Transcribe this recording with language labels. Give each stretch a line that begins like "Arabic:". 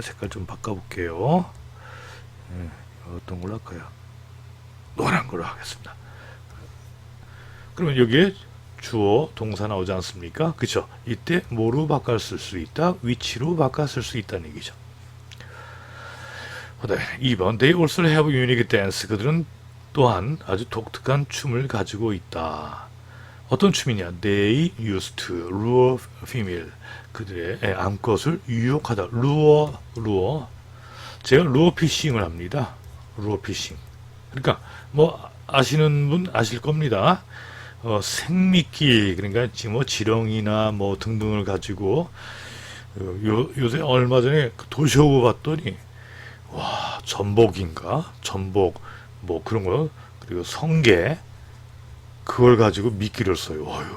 Korean: 색깔 좀 바꿔볼게요. 어떤 걸로 할까요? 노란 걸로 하겠습니다. 그러면 여기에 주어 동사 나오지 않습니까? 그쵸? 이때 뭐로 바꿨을 수 있다? which로 바꿨을 수 있다는 얘기죠. 2번
English: They also have unique dance.
Korean: 그들은 또한 아주 독특한 춤을 가지고 있다. 어떤 춤이냐?
English: They used to lure female.
Korean: 그들의 암컷을 유혹하다. lure. 제가 lure fishing을 합니다.
English: lure fishing.
Korean: 그러니까 아시는 분 아실 겁니다. 생미끼 그러니까 지렁이나 등등을 가지고 요새 얼마 전에 도시오브 봤더니 와 전복인가 전복 그런 거 그리고 성게 그걸 가지고 미끼를 써요.